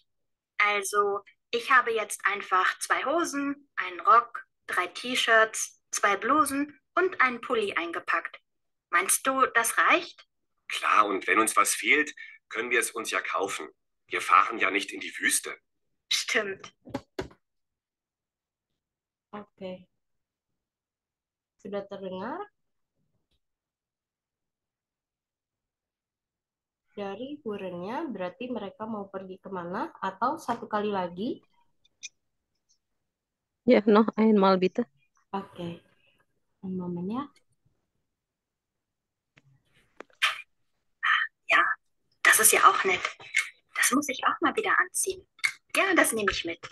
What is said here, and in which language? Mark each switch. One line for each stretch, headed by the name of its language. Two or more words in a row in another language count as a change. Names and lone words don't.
German: Also, ich habe jetzt einfach 2 Hosen, einen Rock, 3 T-Shirts, 2 Blusen und einen Pulli eingepackt. Meinst du, das reicht? Klar, und wenn uns was fehlt, können wir es uns ja kaufen. Wir fahren ja nicht in die Wüste. Stimmt.
Indonesian: Oke, sudah terdengar dari hurennya, berarti mereka mau pergi kemana? Atau satu kali lagi?
German: Ja, noch einmal bitte.
Indonesian: Oke,
German: einen Moment
Indonesian: ya.
German: Ja, das ist ja auch nett. Das muss ich auch mal wieder anziehen. Ja, das nehme ich mit.